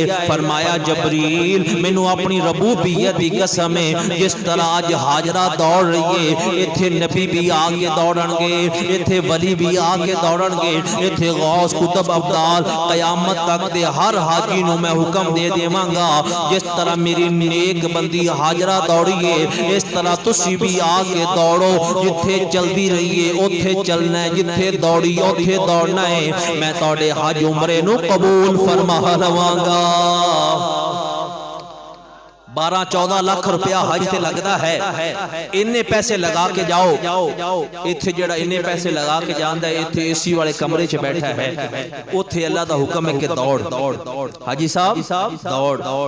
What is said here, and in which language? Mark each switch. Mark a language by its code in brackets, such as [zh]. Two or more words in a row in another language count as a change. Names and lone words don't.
[pa] فرمایا جبریل مینوں اپنی ربوبیت دی قسم ہے، جس طرح آج حاجرہ دوڑ رہی ہے ایتھے نبی بھی آگے دوڑن گے، ایتھے ولی بھی آگے دوڑن گے، ایتھے غوث قطب ابدال قیامت تک دے ہر حاجی نو میں حکم دے دیواں گا جس طرح میری نیک بندی حاجرہ دوڑی ہے اس طرح تسی بھی آگے دوڑو، جتھے چلدی رہی ہے اوتھے چلنا ہے، جتھے دوڑی اوتھے دوڑنا ہے، میں توڑے حج عمرے نو قبول فرما لواں گا۔ 12-14 لاکھ روپیہ حج تے لگدا ہے، انہیں پیسے لگا کے جاؤ، ایتھے جڑا انہیں پیسے لگا کے جاندا ہے ایتھے اے سی والے کمرے چ بیٹھا ہے، اوتھے اللہ دا حکم ہے کہ دوڑ حاجی صاحب دوڑ۔